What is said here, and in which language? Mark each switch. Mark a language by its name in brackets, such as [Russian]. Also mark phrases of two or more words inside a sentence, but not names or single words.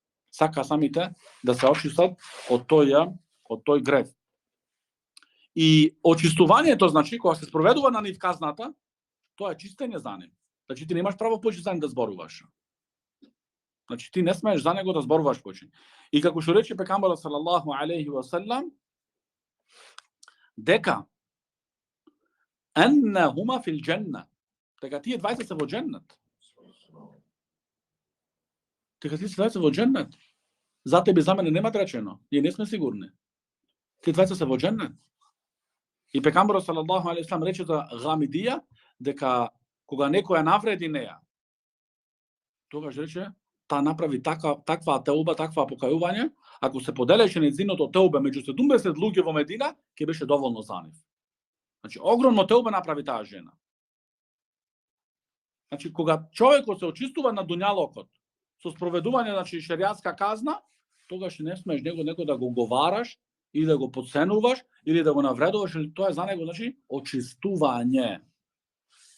[Macedonian] Од тој грев. И очистувањето, значи, кога се спроведува на нив казната, тоа е чистење за нив. Значи ти немаш право повеќе за нив да зборуваш. Значи ти не смееш за него да зборуваш повеќе. И како што рече пекамберот [Arabic] صلى الله عليه وسلم, [Macedonian] дека [Arabic] إنهما في الجنة, [Macedonian] дека тие двајца се во џеннет. За тебе, за мене нема речено. Ние не сме сигурни. Тие двајца се во џеннет. И пекамберот [Arabic] صلى الله عليه وسلم [Macedonian] рече за Гамидија дека кога некоја навреди неа, тогаш рече таа направи таква теуба, таква покајување, ако се поделеше нејзиното теубе меѓу 70 луѓе во Медина, ќе беше доволно за нив. Значи огромно теубе направи таа жена. Значи кога човекот се очистува на дуњалокот со спроведување, значи шеријатска казна, тогаш не смееш него да го уговараш или да го подценуваш или да го навредуваш, или тоа е за него, значи очистување.